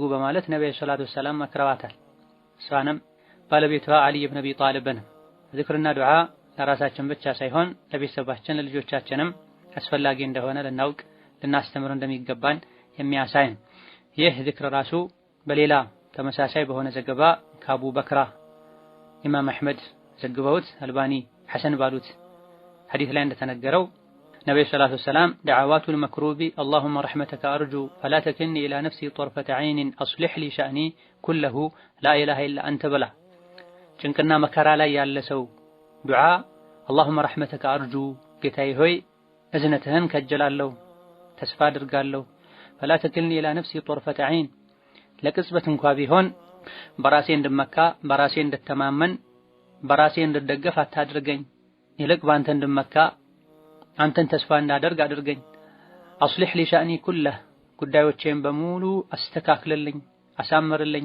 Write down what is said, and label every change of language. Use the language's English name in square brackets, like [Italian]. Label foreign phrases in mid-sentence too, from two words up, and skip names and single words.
[Amharic] በማለት ነብዩ [Arabic] صلى الله عليه وسلم [Amharic] መክረዋታል። እሷንም ባለቤቷ አሊ ኢብኑ አቢ ጣሊብን ዚክርና ዱዓ ለራሳችን ብቻ ሳይሆን ለቤተሰባችን ለልጆቻችንም አስፈላጊ እንደሆነ ልናውቅ ልናስተምር እንደሚገባን የሚያሳይ። ይህ ዚክር ራሱ በሌላ ተመሳሳይ በሆነ ዘገባ ከአቡ በክራ ኢማም አህመድ ዘግበውት አልባኒ ሐሰን ባሉት ሐዲስ ላይ እንደተነገረው ነብዩ [Arabic] صلى الله عليه وسلم دعوات المكروب اللهم رحمتك أرجو فلا تكلني إلى نفسي طرفة عين أصلح لي شأني كله لا إله إلا أنت بلا [Amharic] ጭንቅና መከራ ላይ ያለ ሰው ዱዓ [Arabic] اللهم رحمتك أرجو [Amharic] ጌታዬ ሆይ እዝነትህን ከጀላለሁ ተስፋ አድርጋለሁ [Arabic] فلا تكلني إلى نفسي طرفة عين [Amharic] ለቅጽበት እንኳን ቢሆን በራሴ እንድመካ በራሴ እንድተማመን በራሴ እንድደገፍ አታድርገኝ፣ ይልቅ ባንተ እንድመካ አንተን ተስፋ እንዳደርግ አድርገኝ። [Arabic] أصلح لي شأني كله [Amharic] ጉዳዮቼን በሙሉ አስተካክልልኝ አሳምርልኝ።